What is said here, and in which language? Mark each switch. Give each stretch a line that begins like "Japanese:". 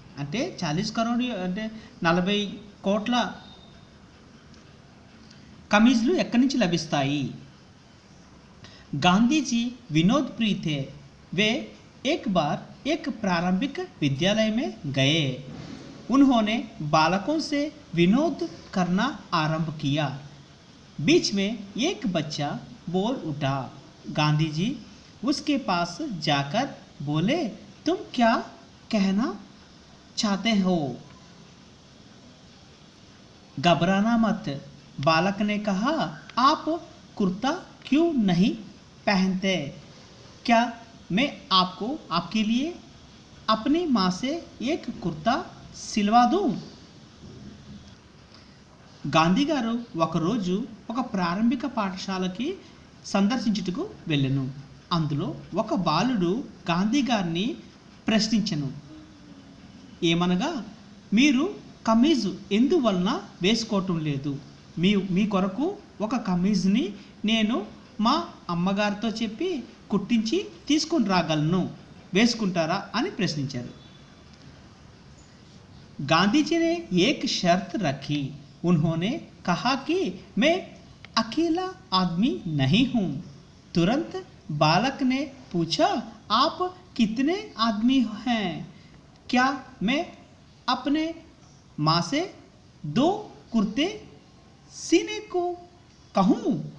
Telugu: అంటే 40 కరోడ్ అంటే 40 కోట్ల కమీజులు ఎక్కడి నుంచి లభిస్తాయి?
Hindi: गांधी जी विनोद प्रिय थे। वे एक बार एक प्रारंभिक विद्यालय में गए। उन्होंने बालकों से विनोद करना आरंभ किया। बीच में एक बच्चा बोल उठा। गांधी जी उसके पास जाकर बोले, तुम क्या कहना चाहते हो? घबराना मत, बालक ने कहा। आप कुर्ता क्यों नहीं पहनते? क्या मैं आपको आपके लिए अपनी माँ से एक कुर्ता सिलवा दूँ?
Telugu: గాంధీ గారు ఒకరోజు ఒక ప్రారంభిక పాఠశాలకి సందర్శించుటకు వెళ్ళెను. అందులో ఒక బాలుడు గాంధీ గారిని ప్రశ్నించెను. ఏమనగా, మీరు కమీజు ఎందువలన వేసుకోవటం లేదు? మీ కొరకు ఒక కమీజ్ని నేను మా అమ్మగారితో చెప్పి కుట్టించి తీసుకొని రాగలను, వేసుకుంటారా అని ప్రశ్నించారు.
Hindi: गांधी जी ने एक शर्त रखी। उन्होंने कहा कि मैं अकेला आदमी नहीं हूँ। तुरंत बालक ने पूछा, आप कितने आदमी हैं? क्या मैं अपने माँ से 2 कुर्ते सीने को कहूँ?